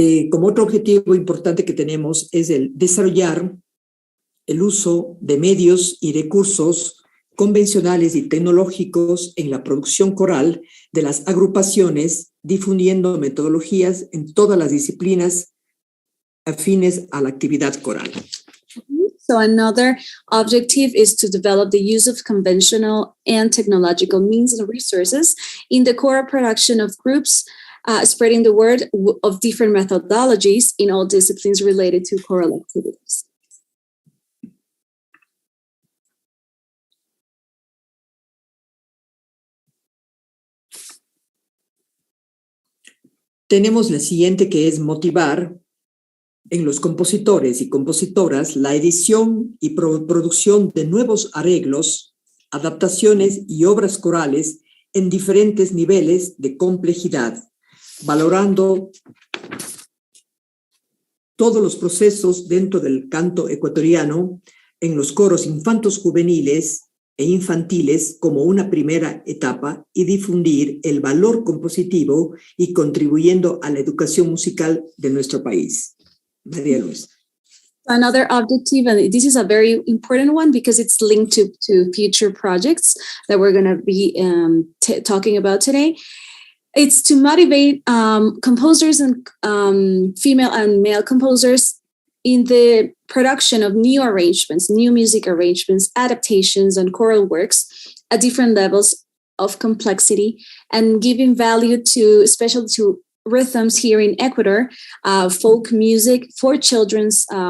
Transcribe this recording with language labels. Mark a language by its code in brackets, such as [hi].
[es] Como otro objetivo importante que tenemos es el desarrollar el uso de medios y recursos convencionales y tecnológicos en la producción coral de las agrupaciones, difundiendo metodologías en todas las disciplinas afines a la actividad coral. [en] So another objective is to develop the use of conventional and technological means and resources in the choral production of groups, spreading the word of different methodologies in all disciplines related to choral activities. [es] Tenemos la siguiente, que es motivar en los compositores y compositoras la edición y producción de nuevos arreglos, adaptaciones y obras corales en diferentes niveles de complejidad, valorando todos los procesos dentro del canto ecuatoriano en los coros infantos juveniles e infantiles como una primera etapa, y difundir el valor compositivo y contribuyendo a la educación musical de nuestro país. María Luisa. [en] Another objective, and this is a very important one because it's linked to future projects that we're going to be talking about today. It's to motivate composers and female and male composers in the production of new arrangements, new music arrangements, adaptations, and choral works at different levels of complexity, and giving value to, especially to rhythms here in Ecuador, folk music for children's